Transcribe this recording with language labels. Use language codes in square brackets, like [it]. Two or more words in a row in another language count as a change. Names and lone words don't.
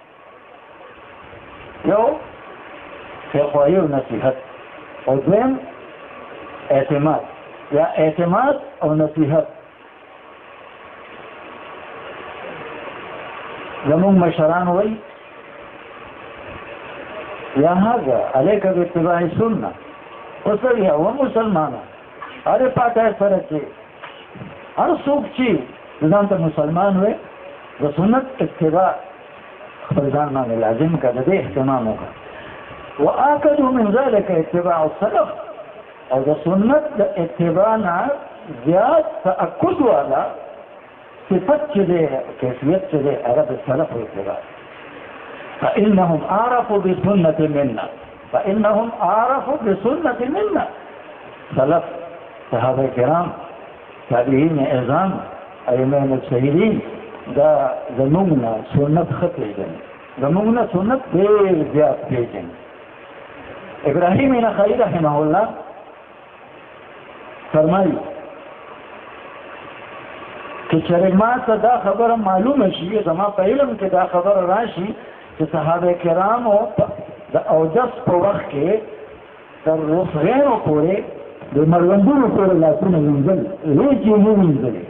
[ps] یو خیرخواهي او نصیحت، او دویم اعتماد، یا اعتماد او نصیحت. زمون مشران وی [ar] یا هذا علیک باتباع سنه، [ps] وسړی او مسلمانه هر پاته سره چې هر څوک چې ځان ته مسلمان وي د سنت اتباع خپل ځان باندې لازم کړه، د اهتمام وکړه. [ar] واکد من ذلك اتباع السلف، [ps] او د سنت د اتباع نه زیات تاکد والا صفت چې دی، کیفیت چې دی، هغه د سلف اتباع. [ar] فانهم عرفوا بسنه منا، فانهم عرفوا بسنه منا. [ps] سلف صحابه کرام، تابعین اعظام، ائمه مجتهدین دا زموږ نه سنت ښه پېژني، زموږ نه سنت ډېر زیات پېژني. ابراهیم نخعی [ar] رحمه الله [ps] فرمایي چې چېرې ما ته دا خبره معلومه شي، زما په علم کې دا خبره راشي چې صحابه کرامو د اودس په وخت کې تر رسغینو پورې د مړوندونو پورې لاسونه وینځل، هېڅ یې نه وینځلې.